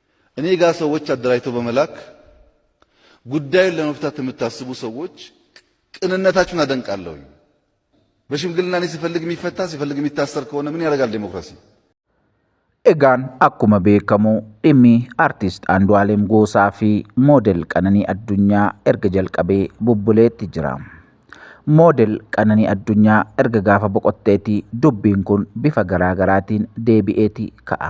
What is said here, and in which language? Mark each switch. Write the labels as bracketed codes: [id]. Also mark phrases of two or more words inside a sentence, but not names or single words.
[am] እኔ ጋር ሰዎች አደራጅተው በመላክ ጉዳዩን ለመፍታት የምታስቡ ሰዎች ቅንነታችሁን አደንቃለሁ። በሽምግልና እኔ ሲፈልግ የሚፈታ ሲፈልግ የሚታሰር ከሆነ ምን ያደርጋል ዴሞክራሲ? [om] Egaan akkuma beekamu dhimmi artist Andu'aalem Goosaa fi moodel Qananii Addunyaa erga jalqabee bubbuleetti jira. Moodel Qananii Addunyaa erga gaafa boqotteeti dubbiin kun bifa garaagaraatiin deebi'eeti ka'a.